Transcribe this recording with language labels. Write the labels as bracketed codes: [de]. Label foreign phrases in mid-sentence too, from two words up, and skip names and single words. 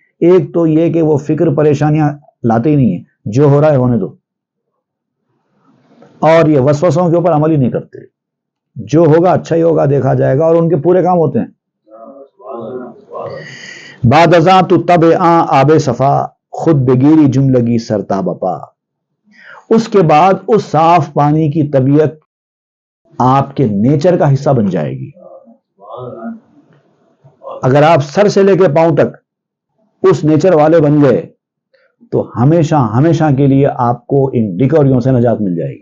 [ur] ایک تو یہ کہ وہ فکر پریشانیاں لاتے ہی نہیں ہیں، جو ہو رہا ہے ہونے دو. اور یہ وسوسوں کے اوپر عمل ہی نہیں کرتے، جو ہوگا اچھا ہی ہوگا، دیکھا جائے گا، اور ان کے پورے کام ہوتے ہیں. [fa] بعد ازاں تو تب آب صفا خود بگیری جملگی سرتاب پا. [ur] اس کے بعد اس صاف پانی کی طبیعت آپ کے نیچر کا حصہ بن جائے گی. اگر آپ سر سے لے کے پاؤں تک اس نیچر والے بن گئے تو ہمیشہ ہمیشہ کے لیے آپ کو ان ڈکوریوں سے نجات مل جائے گی.